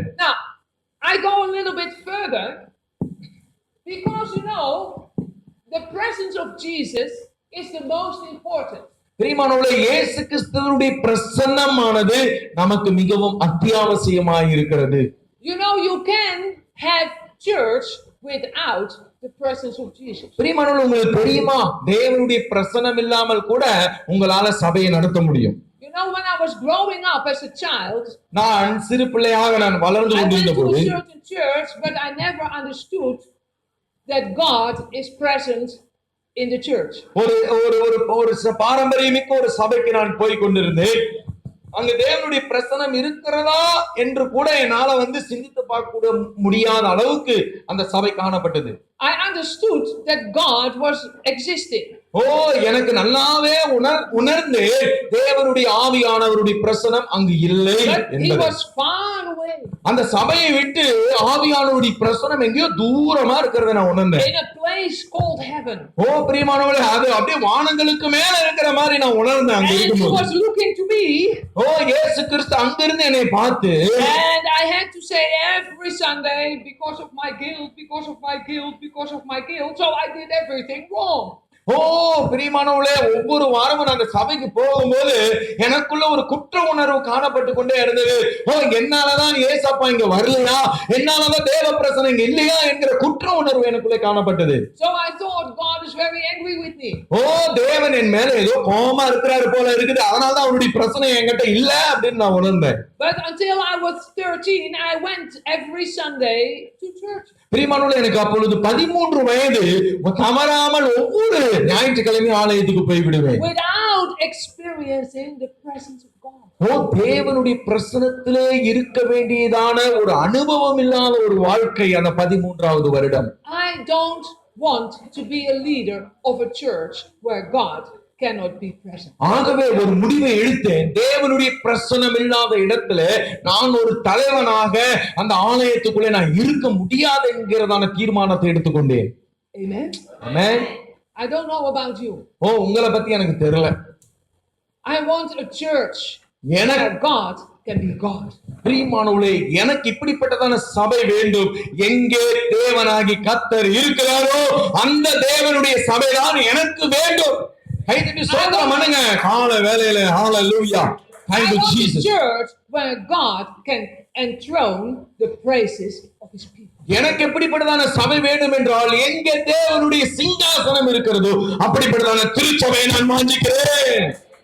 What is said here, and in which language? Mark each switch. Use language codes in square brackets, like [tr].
[en] Now, I go a little bit further because you know the presence of Jesus is the most important. [ta] பிரியமானவர்களே, இயேசு கிறிஸ்துவினுடைய பிரசன்னமானது நமக்கு மிகவும் அத்தியாவசியமாய் இருக்கிறது. [en] You know, you can have church without the presence of Jesus. [ta] பிரியமானவர்களே, உங்களுக்கு தெரியுமா, தேவனுடைய பிரசன்னம் இல்லாமல் கூட உங்களால சபையை நடத்த முடியும். [en] You know, when I was growing up as a child, [ta] நான் சிறு பிள்ளையாக நான் வளர்ந்து [en] I went [ta] கொண்டிருந்த [en] to [ta] போது [en] a certain church, but I never understood that God is present in the church. [ta] ஒரு பாரம்பரியமிக்க ஒரு சபைக்கு நான் போய் கொண்டிருந்தேன். அங்க தேவனுடைய பிரசன்னம் இருக்கிறதா என்று கூட என்னால சிந்தித்து பார்க்க முடியாத அளவுக்கு அந்த சபை காணப்பட்டது. [en] I understood that God was existing. [ta] எனக்கு நல்லாவே உணர்ந்து தேவனுடைய ஆவியானவருடைய பிரசன்னம் அங்கு இல்லை என்பதை. அந்த சபையை விட்டு ஆவியானவருடைய பிரசன்னம் எங்கேயோ தூரமா இருக்கிறத நான் உணர்ந்தேன். [en] In a place called heaven. [ta] பிரியமானவர்களே, அது அப்படியே வானங்களுக்கு மேல இருக்கிற மாதிரி நான் உணர்ந்தேன் அங்க இருக்கும்போது. [en] And he was looking to me. [ta] இயேசு கிறிஸ்து அங்கிருந்து என்னை பார்த்து. [en] And I had to say every Sunday, because of my guilt, because of my guilt, because of my guilt, so I did everything wrong. [ta] ஓ பிரியமானவர்களே, ஒவ்வொரு வாரமும் நாங்க சபைக்கு போகும்போது எனக்குள்ள ஒரு குற்ற உணர்வு காணப்பட்டு கொண்டே இருந்தது. ஓ என்னாலதான் ஏசப்பா இங்க வரலையா, என்னாலதான் தேவ பிரசனம் இங்க இல்லையா என்கிற குற்ற உணர்வு எனக்குள்ளே காணப்பட்டது. [en] So I thought God is very angry with me. [ta] ஓ தேவன் என் மேல ஏதோ கோபமா இருக்கிறாரு போல இருக்குது, அதனாலதான் அவருடைய பிரச்சனை என்கிட்ட இல்ல அப்படின்னு நான் உணர்ந்தேன். [en] But until I was 13, I went every Sunday to church. [ta] பிரியமானவர்களே, எனக்கு அப்பொழுது 13 வயது. தவறாமல் ஒவ்வொரு ஞாயிற்றுக்கிழமையும் ஆலயத்துக்கு போய் விடுவேன். [en] Without experiencing the presence of God. [ta] ஓ தேவனுடைய பிரசனத்திலே இருக்க வேண்டியதான ஒரு அனுபவம் இல்லாத ஒரு வாழ்க்கை அந்த 13வது வருடம். [en] I don't want to be a leader of a church where God cannot be present. [ta] ஆகவே ஒரு முடிவை எடுத்தேன். தேவனுடைய பிரசனம் இல்லாத இடத்துல நான் ஒரு தலைவனாக அந்த ஆலயத்துக்குள்ளே நான் இருக்க முடியாது என்கிறதான தீர்மானத்தை எடுத்துக்கொண்டேன். [en] Amen. [ta] Amen. [en] I don't know about you. [ta] ஓ உங்களை பத்தி எனக்கு தெரியல. [en] I want a church [ta] எனக்கு [en] where God can be God. [ta] பிரியமானவர்களே, எனக்கு இப்படிப்பட்டதான சபை வேண்டும். எங்கே தேவனாகி கர்த்தர் இருக்கிறாரோ அந்த தேவனுடைய சபைதான் எனக்கு வேண்டும். கைதட்டி ஸ்தோத்திரம் பண்ணுங்க கால வேளையில. ஹalleluya. [en] I Thank you want a Jesus. church where God can enthrone the praises of his people. [ta] எனக்கு எப்படிப்பட்டதான சபை வேண்டும் என்றால் எங்கே தேவனுடைய சிங்காசனம் இருக்கிறதோ அப்படிப்பட்டதான திருச்சபையை நான் வாஞ்சிக்கிறேன்.